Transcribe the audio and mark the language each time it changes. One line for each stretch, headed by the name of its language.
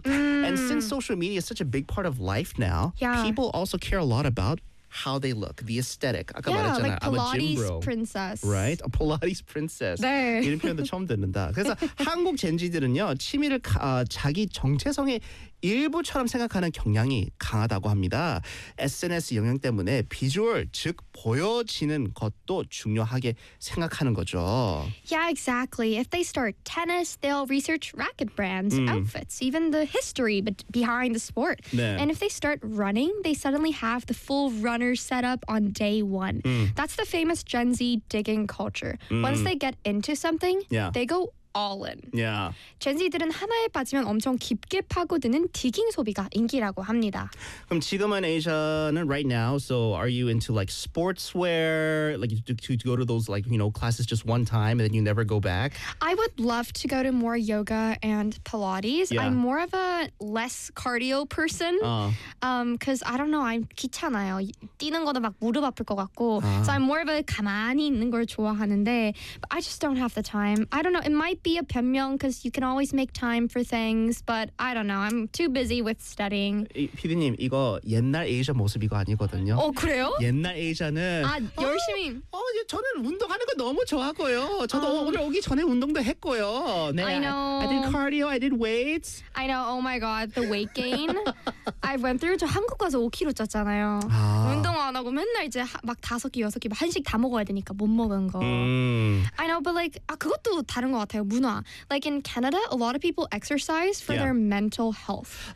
English: And since social media is such a big part of life now, people also care a lot about how they look, the aesthetic. Yeah, like Pilates princess. Right? A Pilates princess.
Korean: 네. 이런 표현도 처음 듣는다. 그래서 한국 젠지들은요, 취미를 자기 정체성의 일부처럼 생각하는 경향이 강하다고 합니다. SNS 영향 때문에 비주얼, 즉 보여지는 것도 중요하게 생각하는 거죠.
English: Yeah, exactly. If they start tennis, they'll research racket brands, outfits, even the history behind the sport.
Korean: 네.
English: And if they start running, they suddenly have the full runner setup on day one. That's the famous Gen Z digging culture. Once they get into something, they go all in. Yeah.
Korean: Gen Z들은 하나에 빠지면 엄청 깊게 파고드는 디깅 소비가 인기라고 합니다. 그럼 지금은 아시아는
English: right now, so are you into like sportswear? Like to go to those like, you know, classes just one time and then you never go back? I would love to go to more yoga and Pilates. Yeah. I'm more of a less cardio person. Because I don't know, I'm
Korean: 귀찮아요. 뛰는 것도 막 무릎 아플 것 같고.
English: So I'm more of a
Korean: 가만히 있는 걸 좋아하는데,
English: but I just don't have the time. I don't know. Might be a 변명 because you can always make time for things, but I don't know. I'm too busy with studying.
Korean: 피디님, 이거 옛날 에이자 모습이고 아니거든요. 어, 그래요? 옛날 에이자는 아, 열심히. 저는 운동하는 거 너무 좋아하고요. 저도 오늘 오기 전에 운동도 했고요.
English: 네, I know. I did cardio. I did weights. I know. Oh my god, the weight gain. I went through.
Korean: 저 한국 가서 5kg 쪘잖아요. 아. 운동 안 하고 맨날 이제 막 5끼, 6끼 한식 다 먹어야 되니까 못 먹은 거.
English: I know, but like
Korean: 아 그것도 다른 거 같아요. 문화.
English: Like in Canada, a lot of people exercise for their mental health.